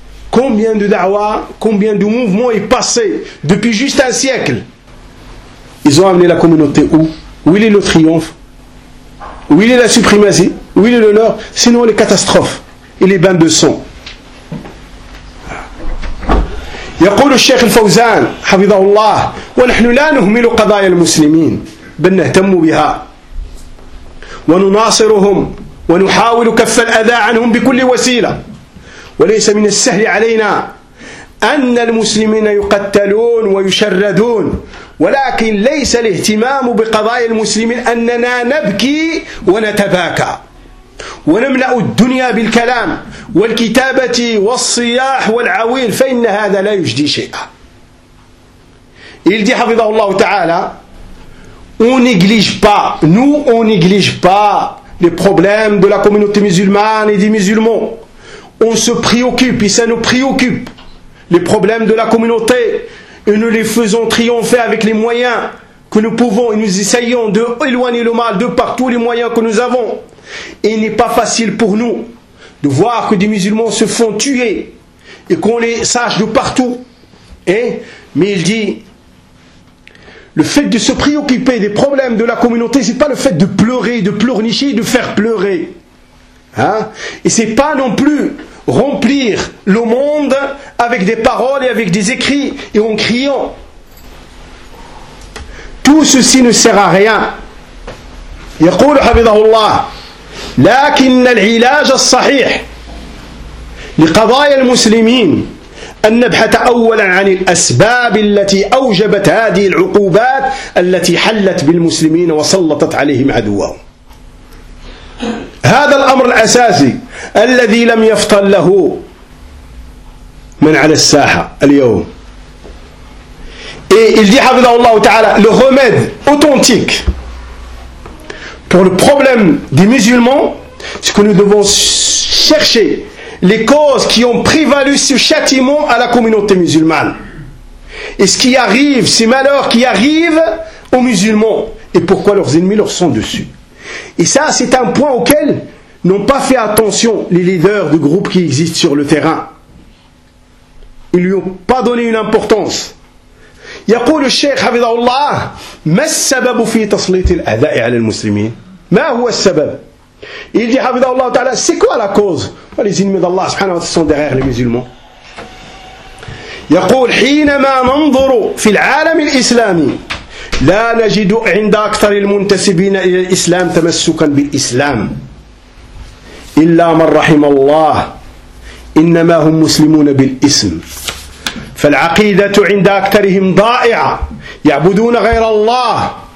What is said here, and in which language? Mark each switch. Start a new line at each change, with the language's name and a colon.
French: Combien de da'wa, combien de mouvements est passé depuis juste un siècle. Ils ont amené la communauté où? Où il est le triomphe? Où il est la suprématie? Où il est l'honneur? Sinon les catastrophes et les bains de sang.
Arabic: يقول الشيخ الفوزان حفظه الله ونحن لا نهمل قضايا المسلمين بل نهتم بها ونناصرهم ونحاول كف الأذى عنهم بكل وسيلة. وليس من السهل علينا أن المسلمين يقتلون ويشردون، ولكن ليس الاهتمام بقضايا المسلمين أننا نبكي ونتباكى ونملأ الدنيا بالكلام والكتابة والصياح والعويل، فإن هذا لا يجدي شيئا. يلدي حفظه الله تعالى.
French: On néglige pas, nous on néglige pas les problèmes de la communauté musulmane et des musulmans. On se préoccupe et ça nous préoccupe les problèmes de la communauté et nous les faisons triompher avec les moyens que nous pouvons et nous essayons d'éloigner le mal de par tous les moyens que nous avons. Et il n'est pas facile pour nous de voir que des musulmans se font tuer et qu'on les sache de partout. Mais il dit... Le fait de se préoccuper des problèmes de la communauté, c'est pas le fait de pleurer, de pleurnicher, de faire pleurer. Et c'est pas non plus remplir le monde avec des paroles et avec des écrits et en criant. Tout ceci ne sert à rien.
Arabic: يقول حفظه الله لكن العلاج الصحيح لقضايا المسلمين أن نبحث أولا عن الأسباب التي أوجبت هذه العقوبات التي حلت بالمسلمين وسلطت عليهم عدوهم. هذا الأمر الأساسي الذي لم يفطن له من على الساحة اليوم.
French: Et il dit
Arabic: حفظه الله تعالى
French: le remède authentique pour le problème des musulmans, ce que nous devons chercher les causes qui ont prévalu ce châtiment à la communauté musulmane. Et ce qui arrive, ces malheurs qui arrivent aux musulmans. Et pourquoi leurs ennemis leur sont dessus. Et ça, c'est un point auquel n'ont pas fait attention les leaders du groupe qui existent sur le terrain. Ils ne lui ont pas donné une importance.
Arabic: يقول الشيخ حفظه الله ما السبب في تسليط الأذى على المسلمين ما هو السبب
French: il dit حفظه الله تعالى c'est quoi la cause les ennemis d'Allah subhanahu wa ta'ala sont derrière les musulmans
Arabic: يقول حينما ننظر في العالم الإسلامي لا نجد عند أكثر المنتسبين إلى الإسلام تمسكا بالإسلام إلا من رحم الله إنما هم مسلمون بالإسم فالعقيدة عند أكثرهم ضائعة يعبدون غير الله